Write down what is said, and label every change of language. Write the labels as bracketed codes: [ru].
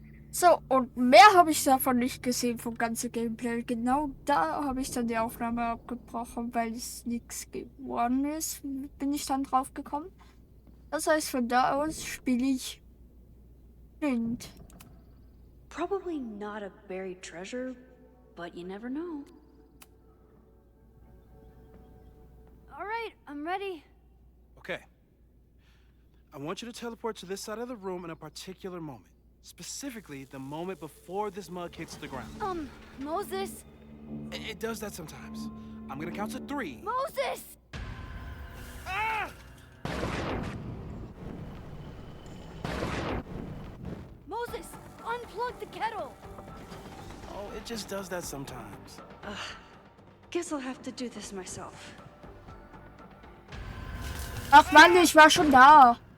[de] So, und mehr habe ich davon nicht gesehen vom ganzen Gameplay. Genau da habe ich dann die Aufnahme abgebrochen, weil es nichts geworden ist. Bin ich dann drauf gekommen. Das heißt, von da aus spiele ich blind. [en] Probably not a buried treasure, but you never know. All right, I'm ready. Okay. I want you to teleport to this side of the room in a particular moment. Specifically, the moment before this mug hits the ground. Moses! It does that sometimes. I'm gonna count to 3. Moses! Ah! Moses, unplug the kettle! Oh, it just does that sometimes. Guess I'll have to do this myself. [de] Ach Mann, ich war schon da.